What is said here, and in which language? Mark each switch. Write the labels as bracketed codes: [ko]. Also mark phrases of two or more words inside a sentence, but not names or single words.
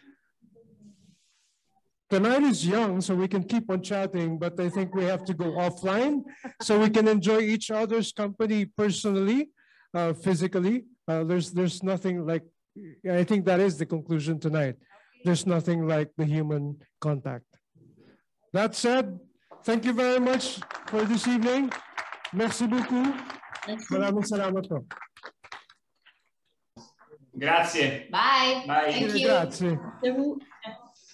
[en] The night is young, so we can keep on chatting, but I think we have to go offline so we can enjoy each other's company personally, physically. There's nothing like, I think that is the conclusion tonight. There's nothing like the human contact. That said, thank you very much for this evening. [fr] Merci beaucoup. [tl] Maraming salamat po. [it] Grazie. [en] Bye. Bye. Thank you. [it] Grazie.